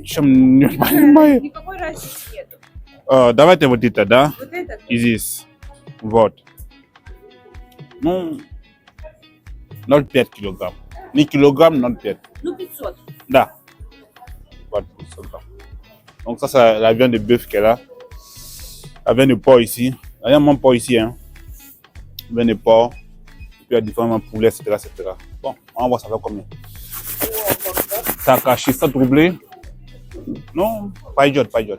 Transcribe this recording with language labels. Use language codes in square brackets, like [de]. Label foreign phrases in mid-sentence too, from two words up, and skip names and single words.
[ru] чем не понимаю. Никакой разницы нету. Давайте вот это, да? Вот этот. И здесь. Вот. Ну, 0,5 килограмм. Не килограмм, 0,5. Ну, 500. Да. Вот, 500 грамм. [fr] Donc ça, c'est la viande de bœuf qu'elle a. La viande de porc ici. Il y a mon porc ici, hein. La viande de porc. Et puis il y a différents poulets, etc., etc. Bon, on va voir ça va combien. Ça a caché, ça doublé. Non, pas idiot, pas idiot.